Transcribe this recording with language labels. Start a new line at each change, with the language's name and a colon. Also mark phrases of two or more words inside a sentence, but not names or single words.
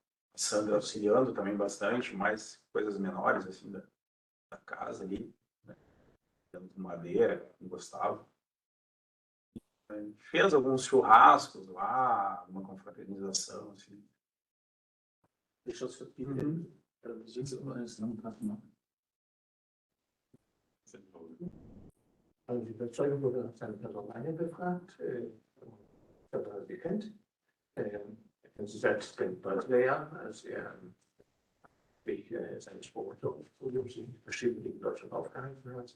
Portuguese: A Sandra auxiliando também bastante, mais coisas menores, assim, da casa ali, né? Com madeira, não gostava. Fez alguns churrascos lá, uma confraternização, assim. Deixa o senhor traduzir isso.
German: Also die Überzeugung wurde nach seiner Person befragt, ob er sie kennt. Er selbst kennt Böttler, als er sich seines Studiums in verschiedenen Dingen in Deutschland aufgehalten hat.